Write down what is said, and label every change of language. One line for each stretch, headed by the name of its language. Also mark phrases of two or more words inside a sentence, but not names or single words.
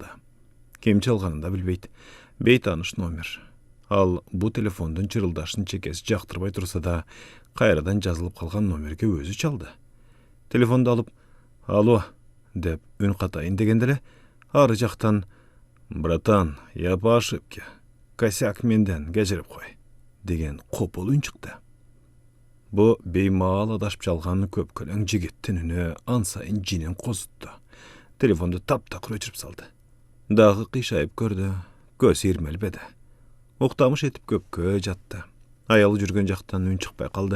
Kyrgyz: Ким чалганын да билбейт. Бейтаныш номер. Ал бу телефондун чырылдашын чекеси жактырбай турса да, кайрадан жазылып калган номерге өзү чалды. Телефонду алып, алло, деп үн катайын дегенде эле, ары жактан,
Russian: братан, я по ошибке, косяк
Kyrgyz: менден, кечирип кой, деген копол үн чыкты. Бу беймаал адашып чалган көпкөлөң жигиттин үнү ан сайын жинин козутту. Телефонду таптакыр өчүрүп салды. Дагы кыйшайып көрдү, көз ирмелбеди. Уктамыш этип көпкө жатты. Аялы жүргөн жактан үн чыкпай калды.